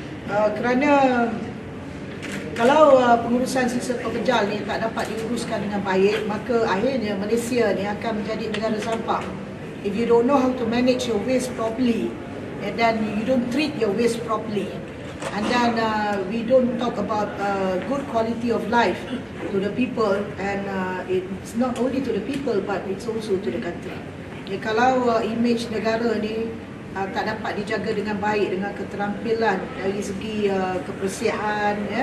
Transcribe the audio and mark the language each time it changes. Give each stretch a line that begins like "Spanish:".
Malay: Kerana kalau pengurusan sisa pepejal ni tak dapat diuruskan dengan baik, maka akhirnya Malaysia ni akan menjadi negara sampah.
English: If you don't know how to manage your waste properly, and then you don't treat your waste properly, and then we don't talk about good quality of life to the people, and it's not only to the people but it's also to the country.
Malay: Kalau image negara ni tak dapat dijaga dengan baik, dengan keterampilan dari segi kebersihan,